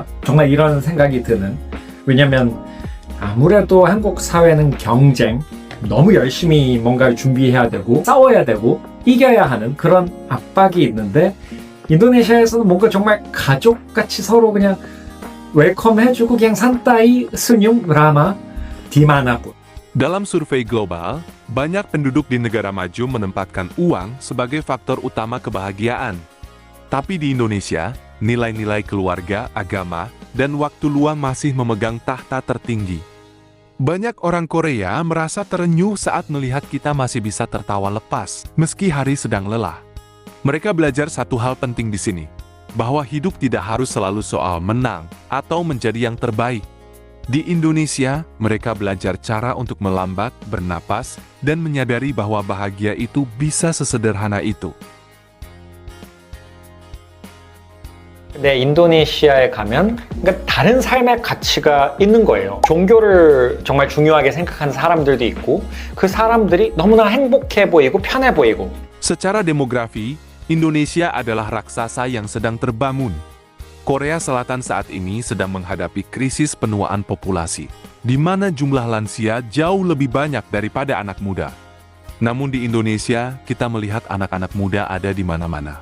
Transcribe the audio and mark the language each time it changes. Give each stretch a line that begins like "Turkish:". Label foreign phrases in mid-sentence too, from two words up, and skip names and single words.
Korean: 정말 이런 생각이 드는. 왜냐면 아무래도 한국 사회는 경쟁, 너무 열심히 뭔가를 준비해야 되고 싸워야 되고 이겨야 하는 그런 압박이 있는데 인도네시아에서는 뭔가 정말 가족같이 서로 그냥 웰컴해주고 그냥 산타이,
Indonesian: senyum, ramah, dimana-pun. Dalam survei global, banyak penduduk di negara maju menempatkan uang sebagai faktor utama kebahagiaan. Tapi di Indonesia, nilai-nilai keluarga, agama, dan waktu luang masih memegang tahta tertinggi. Banyak orang Korea merasa terenyuh saat melihat kita masih bisa tertawa lepas, meski hari sedang lelah. Mereka belajar satu hal penting di sini, bahwa hidup tidak harus selalu soal menang atau menjadi yang terbaik. Di Indonesia, mereka belajar cara untuk melambat, bernapas, dan menyadari bahwa bahagia itu bisa sesederhana itu.
Korean: 근데 인도네시아에 가면 그러니까 다른 삶의 가치가 있는 거예요. 종교를 정말 중요하게 생각하는 사람들도 있고 그 사람들이 너무나 행복해 보이고 편해 보이고.
Indonesian: Secara demografi, Indonesia adalah raksasa yang sedang terbangun. Korea Selatan saat ini sedang menghadapi krisis penuaan populasi, di mana jumlah lansia jauh lebih banyak daripada anak muda. Namun di Indonesia, kita melihat anak-anak muda ada di mana-mana.